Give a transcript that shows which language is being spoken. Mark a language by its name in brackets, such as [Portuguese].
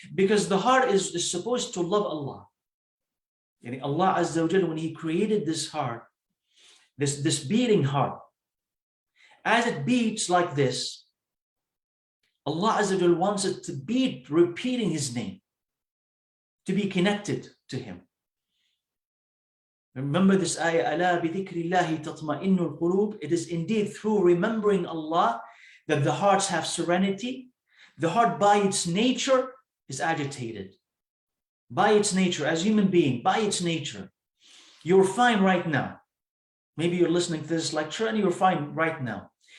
[English] Because the heart is supposed to love Allah. Yani Allah Azza wa Jal, when He created this heart, this beating heart, as it beats like this, Allah Azza wa Jal wants it to beat, repeating His name, to be connected to Him. [Arabic] Remember this ayah, أَلَا بِذِكْرِ اللَّهِ تَطْمَئِنُّ الْقُلُوبِ. [English] It is indeed through remembering Allah that the hearts have serenity. The heart by its nature is agitated. By its nature, as human being, by its nature. You're fine right now. Maybe you're listening to this lecture and you're fine right now.